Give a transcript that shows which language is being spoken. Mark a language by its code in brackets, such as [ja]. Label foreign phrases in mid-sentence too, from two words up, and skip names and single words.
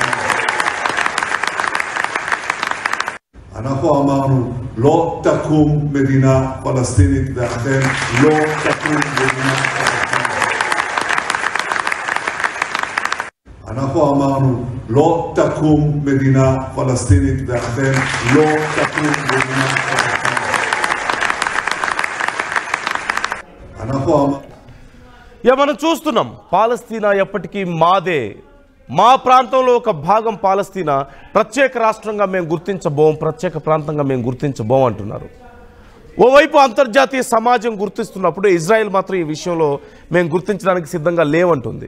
[he] אנחנו אמרנו לא תקום מדינה פלסטינית ואכן לא תקום מדינה פלסטינית. אנחנו אמרנו, לא תקום מדינה פלסטינית, ואכן לא תקום מדינה פלסטינית. אנחנו אמרנו... [te] మనం చూస్తున్నాం పాలస్తీనా ఎప్పటికీ మాదే, మా ప్రాంతంలో ఒక భాగం పాలస్తీనా, ప్రత్యేక రాష్ట్రంగా మేము గుర్తించబోం, ప్రత్యేక ప్రాంతంగా మేము గుర్తించబోం అంటున్నారు. ఓవైపు అంతర్జాతీయ సమాజం గుర్తిస్తున్నప్పుడు ఇజ్రాయెల్ మాత్రం ఈ విషయంలో మేము గుర్తించడానికి సిద్ధంగా లేవంటుంది.